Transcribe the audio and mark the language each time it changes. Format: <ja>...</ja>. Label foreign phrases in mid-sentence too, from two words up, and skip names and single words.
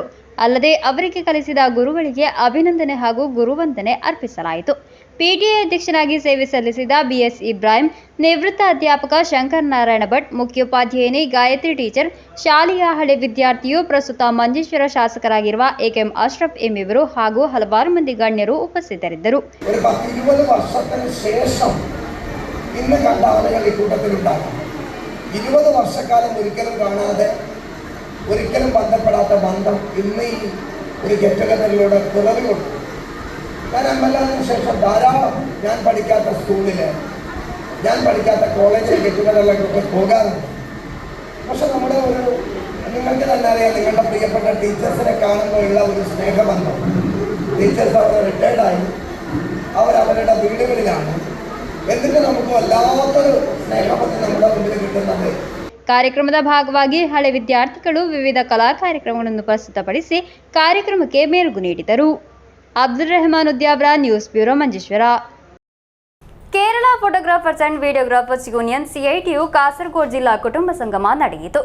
<kn>ಅಲ್ಲದೆ ಅವರಿಗೆ ಕಲಿಸಿದ ಗುರುಗಳಿಗೆ ಅಭಿನಂದನೆ ಹಾಗೂ ಗುರುವಂದನೆ ಅರ್ಪಿಸಲಾಯಿತು. ಪಿಟಿಎ ಅಧ್ಯಕ್ಷರಾಗಿ ಸೇವೆ ಸಲ್ಲಿಸಿದ ಬಿಎಸ್ ಇಬ್ರಾಹಿಂ, ನಿವೃತ್ತ ಅಧ್ಯಾಪಕ ಶಂಕರ್ ನಾರಾಯಣ ಭಟ್, ಮುಖ್ಯೋಪಾಧ್ಯಾಯಿನಿ ಗಾಯತ್ರಿ ಟೀಚರ್, ಶಾಲೆಯ ಹಳೆ ವಿದ್ಯಾರ್ಥಿಯು ಪ್ರಸ್ತುತ ಮಂಜೇಶ್ವರ ಶಾಸಕರಾಗಿರುವ ಎಕೆಎಂ ಅಶ್ರಫ್ ಎಂ ಇವರು ಹಾಗೂ ಹಲವಾರು ಮಂದಿ ಗಣ್ಯರು ಉಪಸ್ಥಿತರಿದ್ದರು.</kn> <ml>ഒരു 10-20 വർഷത്തിന് ശേഷം ഇന്ന് കണ്ട ആളുകൾ ഈ കൂട്ടത്തിലുണ്ടാകും. 20 വർഷക്കാലം ഒരിക്കലും കാണാതെ ഒരിക്കലും ബന്ധപ്പെടാത്ത ബന്ധം ഇന്ന് ഈ ഒരു</ml> <en>get togetherilude</en> <ml>പിറവികൊണ്ടു. ഞാൻ എംഎൽഎന് ശേഷം ധാരാളം ഞാൻ പഠിക്കാത്ത സ്കൂളിൽ, ഞാൻ പഠിക്കാത്ത കോളേജിൽ</ml> <en>get togetherilokke</en> <ml>പോകാറുണ്ട്. പക്ഷെ നമ്മുടെ നിങ്ങൾക്ക് തന്നെ അറിയാം, നിങ്ങളുടെ പ്രിയപ്പെട്ട ടീച്ചേഴ്സിനെ കാണുമ്പോഴുള്ള ഒരു സ്നേഹബന്ധം. ടീച്ചേഴ്സ് അവർ റിട്ടയർഡായി, അവരവരുടെ വീടുകളിലാണ്. എന്നിട്ട് നമുക്ക് വല്ലാത്തൊരു സ്നേഹബന്ധം നമ്മുടെ മുമ്പിൽ കിട്ടുന്നത്.</ml> <kn>ಕಾರ್ಯಕ್ರಮದ ಭಾಗವಾಗಿ ಹಳೆ ವಿದ್ಯಾರ್ಥಿಗಳು ವಿವಿಧ ಕಲಾ ಕಾರ್ಯಕ್ರಮಗಳನ್ನು ಪ್ರಸ್ತುತಪಡಿಸಿ ಕಾರ್ಯಕ್ರಮಕ್ಕೆ ಮೆರುಗು ನೀಡಿದರು. ಅಬ್ದುಲ್ ರೆಹಮಾನ್ ಉದ್ಯಾವ್ರ,</kn> <en>news bureau</en> <kn>ಮಂಜೇಶ್ವರ. ಕೇರಳ ಫೋಟೋಗ್ರಾಫರ್ಸ್ ಅಂಡ್ ವಿಡಿಯೋಗ್ರಾಫರ್ಸ್ ಯೂನಿಯನ್ ಸಿಐಟಿಯು ಕಾಸರಗೋಡು ಜಿಲ್ಲಾ ಕುಟುಂಬ ಸಂಗಮ ನಡೆಯಿತು.</kn>